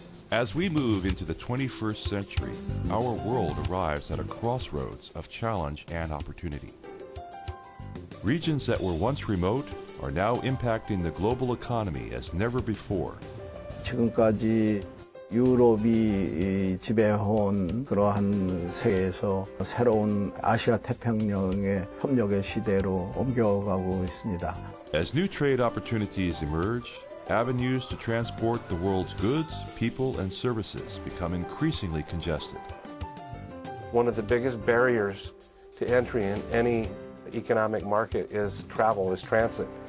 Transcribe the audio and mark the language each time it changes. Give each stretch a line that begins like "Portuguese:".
English: As we move into the 21st century, our world arrives at a crossroads of challenge and opportunity. Regions that were once remote are now impacting the global economy as never before.
Korean: 지금까지 유럽이 지배해온 그러한 세계에서 새로운 아시아 태평양의 협력의 시대로 옮겨가고 있습니다.
English: As new trade opportunities emerge, avenues to transport the world's goods, people, and services become increasingly congested. One of the biggest barriers to entry in any economic market is travel, is transit.